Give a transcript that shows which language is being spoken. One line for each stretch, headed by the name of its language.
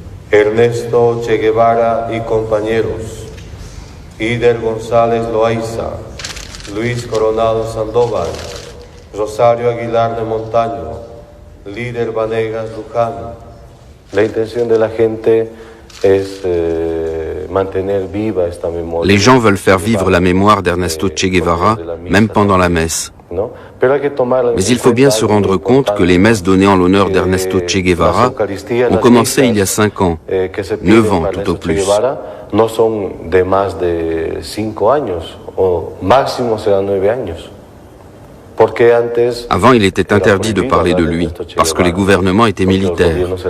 Spanish: Ernesto Che Guevara y compañeros, Ider González Loaiza, Luis Coronado Sandoval, Rosario Aguilar de Montaño, Líder Vanegas Luján. La intención de la gente es mantener viva esta memoria.
French: Les gens veulent faire vivre la mémoire d'Ernesto Che Guevara, même pendant la messe. Mais il faut bien se rendre compte que les messes données en l'honneur d'Ernesto Che Guevara ont commencé il y a 5 ans, 9 ans tout au plus.
Spanish: No son de más de 5 años, o máximo serán 9 años.
French: Avant, il était interdit de parler de lui, parce que les gouvernements étaient militaires.